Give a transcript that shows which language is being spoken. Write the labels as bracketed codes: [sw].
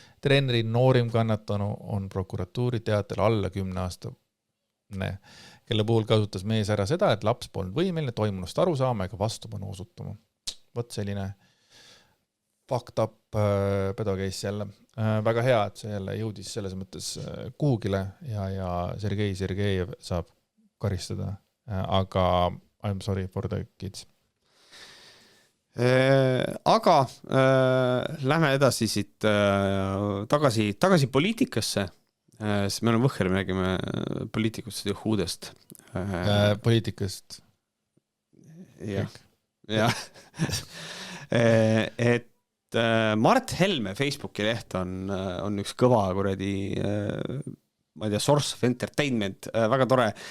[et] Treeneri noorim kannatanu on prokuratuuri teatel alla 10 aastane, kelle puhul kasutas mees ära seda, et laps polnud võimeline toimunust aru saama ega vastupanu osutama. Võt selline [en] fucked up [et] pedokeis jälle. Väga hea, et see jälle jõudis selles mõttes kuhugile ja Sergei Sergejev saab karistada. Aga [en] I'm sorry for the kids. [et] Aga lähme edasi siit tagasi poliitikasse. Siis meil on võhher, me räägime poliitikust ja huudest. Poliitikast. Jah. Et Mart Helme Facebooki leht on üks kõva kuradi, ma ei tea, [en] source of entertainment, [et] väga tore.